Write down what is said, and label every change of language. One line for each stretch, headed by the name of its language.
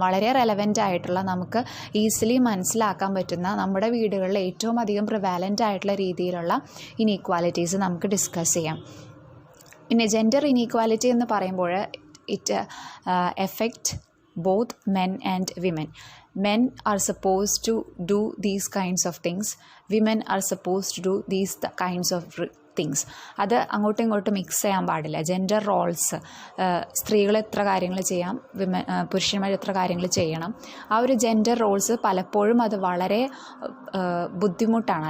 Malayalam: വളരെ റെലവൻ്റ് ആയിട്ടുള്ള, നമുക്ക് ഈസിലി മനസ്സിലാക്കാൻ പറ്റുന്ന, നമ്മുടെ വീടുകളിൽ ഏറ്റവും അധികം പ്രിവാലൻ്റ് ആയിട്ടുള്ള രീതിയിലുള്ള ഇനീക്വാലിറ്റീസ് നമുക്ക് ഡിസ്കസ് ചെയ്യാം. പിന്നെ ജെൻഡർ ഇനീക്വാലിറ്റി എന്ന് പറയുമ്പോൾ
English: It effect both men and women. Men are supposed to do these kinds of things. Women are supposed to do these kinds of things.
Malayalam: അത് അങ്ങോട്ടും ഇങ്ങോട്ടും മിക്സ് ചെയ്യാൻ പാടില്ല. ജെൻഡർ റോൾസ്, സ്ത്രീകൾ എത്ര കാര്യങ്ങൾ ചെയ്യാം, പുരുഷന്മാർ എത്ര കാര്യങ്ങൾ ചെയ്യണം, ആ ഒരു ജെൻഡർ റോൾസ് പലപ്പോഴും അത് വളരെ ബുദ്ധിമുട്ടാണ്.